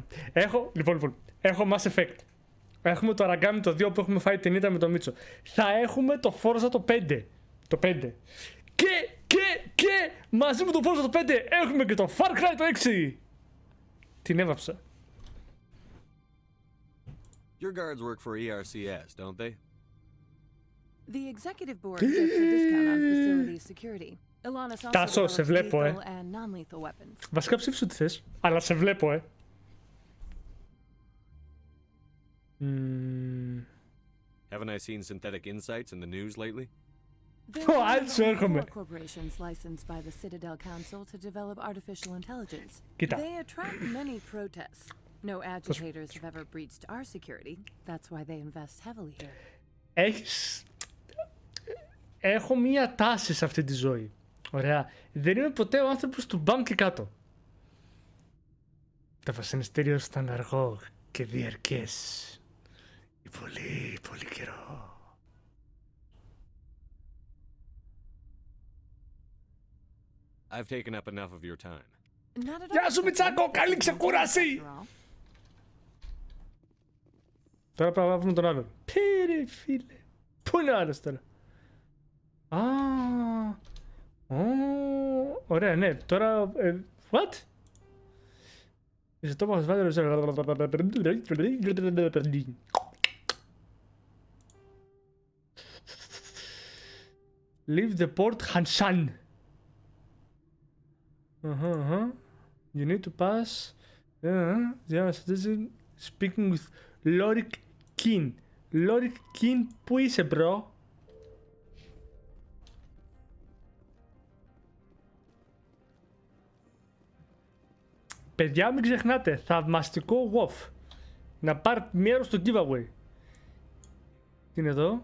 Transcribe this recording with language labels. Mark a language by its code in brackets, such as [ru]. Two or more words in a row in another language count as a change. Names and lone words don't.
[el] Λοιπόν, έχω Mass Effect. Έχουμε το Aragami το 2 που έχουμε φάει την ήττα με το Μίτσο. Θα έχουμε το Forza το 5. Το 5. Και μαζί με το Forza το 5 έχουμε και το Far Cry το 6. Την έβαψα. [en] Your guards work for ERCS, don't they? The executive board gets a discount on facility security. Elanus also develops lethal and non-lethal weapons. [el] Βασικά ψήφισου τι θες, αλλά σε βλέπω, [en] Haven't I seen synthetic insights in the news lately? There are 4 corporations licensed by the Citadel Council to develop artificial intelligence. [el] Κοίτα. [en] They attract many protests. No agitators have ever breached our security. That's why they invest heavily here. [el] Έχω μία τάση σε αυτή τη ζωή. Ωραία. Δεν είμαι ποτέ ο άνθρωπος του μπαμ και κάτω. Το βασανιστήριο ήταν αργό και διαρκές. Πολύ, πολύ καιρό. [en] I've taken up enough of your time. [el] Γεια σου Μιτσάκο, καλή ξεκούραση! Τώρα πρέπει να βρούμε τον άλλον. Πήρε φίλε. Πού είναι ο άλλος τώρα? Ωραία, ναι. Τώρα... [en] What? Is it Thomas Vader? Leave the port Hanshan. You need to pass. Speaking with Lorik Kin. [el] Lorik Kin, πού είσαι, bro? Παιδιά, μην ξεχνάτε, θαυμαστικό WoW. Να πάρετε μέρος στο giveaway. Τι είναι εδώ?